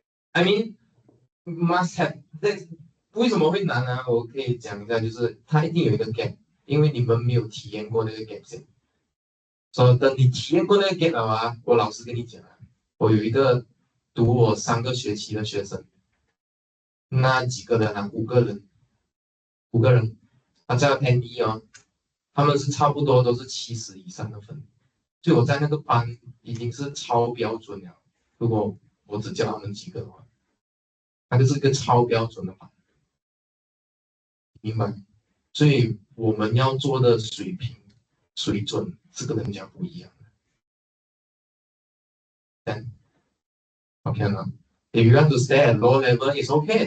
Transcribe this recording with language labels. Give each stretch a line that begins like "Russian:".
English: I mean must have，
Chinese: 为什么会难呢？我可以讲一下，就是它一定有一个 gap， 因为你们没有体验过那个 gap 先。所以等你体验过那个 gap 了我老实跟你讲我有一个读我3个学期的学生。那几个人5个人，5个人，他叫 NE 他们是差不多都是70以上的分，所以我在那个班已经是超标准了。如果我只教他们几个的话，它就是一个超标准的班，明白？所以我们要做的水平、水准是跟人家不一样的。
English: OK 吗？If you want to stay at low level, it's okay.